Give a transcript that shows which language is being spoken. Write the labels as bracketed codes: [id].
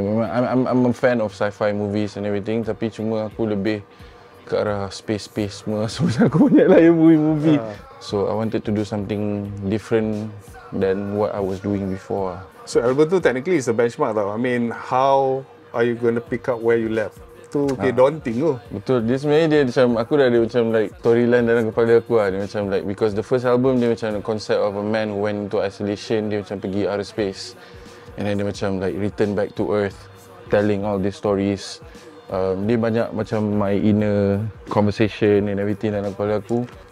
[en] I'm a fan of sci-fi movies and everything, [ms] tapi cuma aku lebih ke arah space semua. [en] So [ms] aku banyak layan movie. [en] So I wanted to do something different than what I was doing before. [ms] So album tu [en] technically is a benchmark [ms] tau. [en] I mean, how are you going to pick up where you left? [ms] Tu daunting tu. Betul. Dia sebenarnya dia macam, aku dah ada macam like storyline dalam kepala aku lah. [en] Dia macam like, because the first album dia macam the concept of a man who went into isolation. Dia macam pergi outer space, and then dia macam like return back to earth, telling all these stories. [ms] Dia banyak macam [en] my inner conversation and everything [ms] dalam kepala aku.